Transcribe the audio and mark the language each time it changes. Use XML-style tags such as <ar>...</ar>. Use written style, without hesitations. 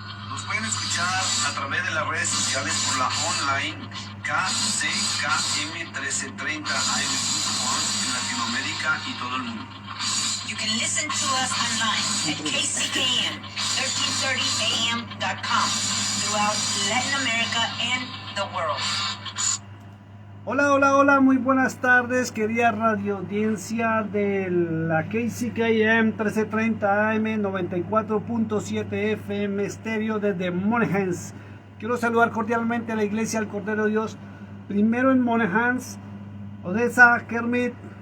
<es>Nos pueden escuchar a través de las redes sociales por la online kckm1330am.com en Latinoamérica y todo el mundo.</es> <en>You can listen to us online at kckm1330am.com throughout Latin America and the world.</en> <es>Hola, hola, hola, muy buenas tardes, querida radio audiencia de la KCKM 1330 AM 94.7 FM estéreo desde Monegas. Quiero saludar cordialmente a la Iglesia del Cordero de Dios, primero en Monegas, Odessa, Kermit,</es>